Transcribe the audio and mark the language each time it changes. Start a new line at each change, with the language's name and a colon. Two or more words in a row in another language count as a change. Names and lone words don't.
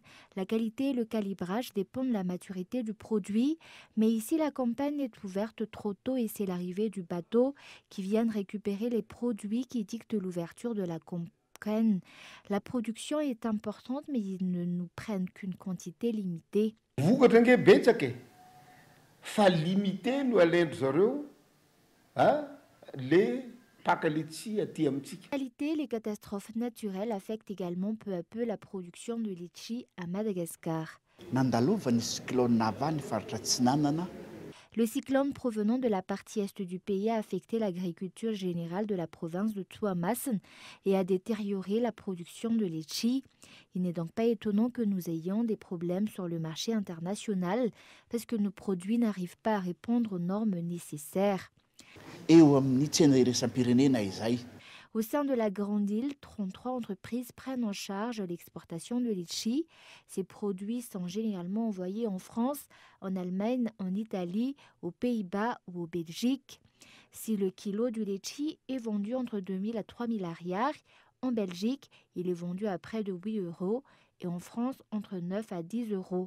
French: La qualité et le calibrage dépendent de la maturité du produit, mais ici la campagne est ouverte trop tôt et c'est l'arrivée du bateau qui vient récupérer les produits qui dictent l'ouverture de la campagne. La production est importante, mais ils ne nous prennent qu'une quantité limitée.
Malagasy: fa limité no alaindro zareo les pakalitsy aty amintsika.
French: En réalité, les catastrophes naturelles affectent également peu à peu la production de litchi à Madagascar.
Malagasy: Nandalovany cyclone avy ny faritra Atsinanana.
French: Le cyclone provenant de la partie est du pays a affecté l'agriculture générale de la province de Tsuamasn et a détérioré la production de litchi. Il n'est donc pas étonnant que nous ayons des problèmes sur le marché international parce que nos produits n'arrivent pas à répondre aux normes nécessaires.
Malagasy: Eo amin'ny tsena iraisam-pirenena izay.
French: Au sein de la Grande Île, 33 entreprises prennent en charge l'exportation de litchi. Ces produits sont généralement envoyés en France, en Allemagne, en Italie, aux Pays-Bas ou en Belgique. Si le kilo du litchi est vendu entre 2 000 à 3 000 ariary, en Belgique, il est vendu à près de 8 € et en France, entre 9 à 10 €.